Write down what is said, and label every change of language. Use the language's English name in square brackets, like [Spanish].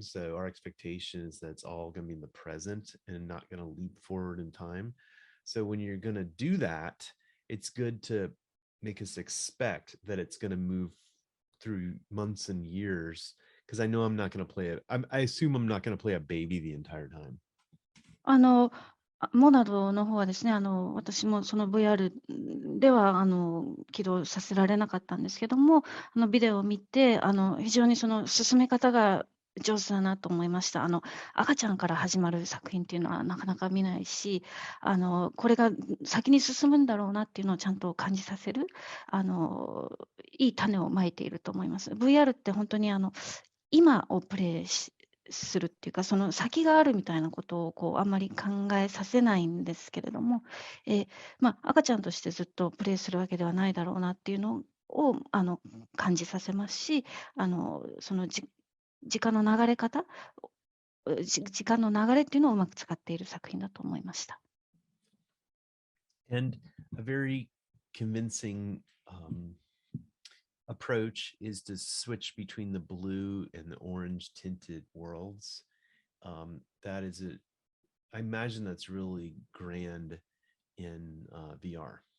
[English] So our expectation is that it's all going to be in the present and not going to leap forward in time. So when you're going to do that, it's good to make us expect that it's going to move through months and years, because I know I'm not going to play it. I assume I'm not going to play a baby the entire time. [Japanese] モナドの方はですね、私もその VR では起動させられなかったんですけども、ビデオを見て、非常にその進め方が上手だなと思いました。赤ちゃんから始まる作品っていうのはなかなか見ないし、これが先に進むんだろうなっていうのをちゃんと感じさせる、いい種をまいていると思います。 VR って本当に今をプレイするっていうか、その先があるみたいなことをあんまり考えさせないんですけれども、赤ちゃんとしてずっとプレイするわけではないだろうなっていうのを感じさせますし、その時間の流れ方、時間の流れっていうのをうまく使っている作品だと思いました。 [English] And a very convincing approach is to switch between the blue and the orange tinted worlds. That is I imagine that's really grand in VR.